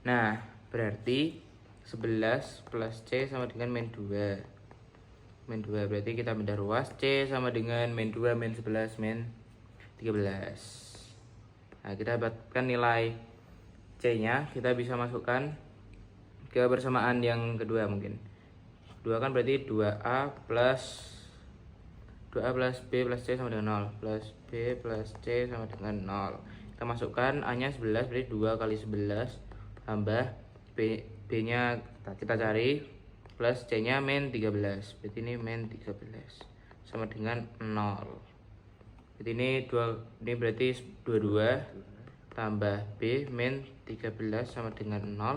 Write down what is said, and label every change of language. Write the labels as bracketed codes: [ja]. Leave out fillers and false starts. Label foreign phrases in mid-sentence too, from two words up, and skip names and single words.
[id] Nah berarti 11 plus C sama dengan min 2. Berarti kita bedah ruas, C sama dengan min 2 min 11 min 13. Nah kita dapatkan nilai C nya. Kita bisa masukkan ke persamaan yang kedua mungkin. 2 kan berarti 2A plus B plus C sama dengan 0, plus B plus C sama dengan 0. Kita masukkan A nya 11, berarti 2 kali 11 tambah B nya kita cari, plus C nya min 13, berarti ini min 13 sama dengan 0. Jadi ini berarti 22 tambah B min 13 sama dengan 0.